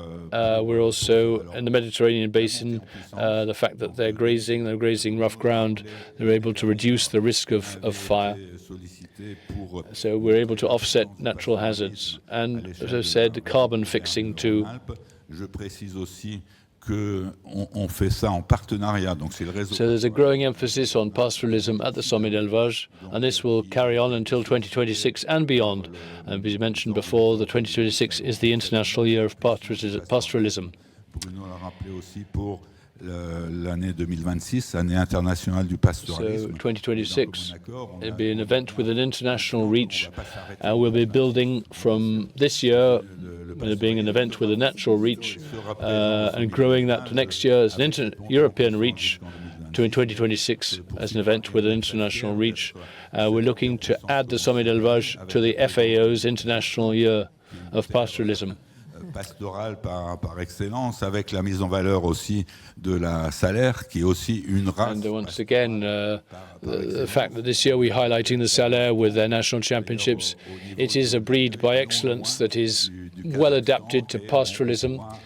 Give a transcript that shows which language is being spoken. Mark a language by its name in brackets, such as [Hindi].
[English] We're also in the Mediterranean basin. The fact that they're grazing rough ground, they're able to reduce the risk of fire. So we're able to offset natural hazards. And as I said, carbon fixing too. [French] Je précise aussi qu'on fait ça en partenariat. Donc c'est le réseau. [English] So there's a growing emphasis on pastoralism at the Sommet de l'Élevage, and this will carry on until 2026 and beyond. And as you mentioned before, the 2026 is the International Year of Pastoralism. [French] Bruno l'a rappelé aussi pour l'année 2026, année internationale du pastoralisme. [English] So 2026, it'll be an event with an international reach. We'll be building from this year, being an event with a natural reach, and growing that to next year as an European reach to in 2026 as an event with an international reach. We're looking to add the Sommet de l'Élevage to the FAO's International Year of Pastoralism. [French] Pastoral par excellence, avec la mise en valeur aussi de la salaire, qui est aussi une race. [English] And once again, the fact that this year we're highlighting the salaire with their national championships, it is a breed by excellence that is well adapted to pastoralism.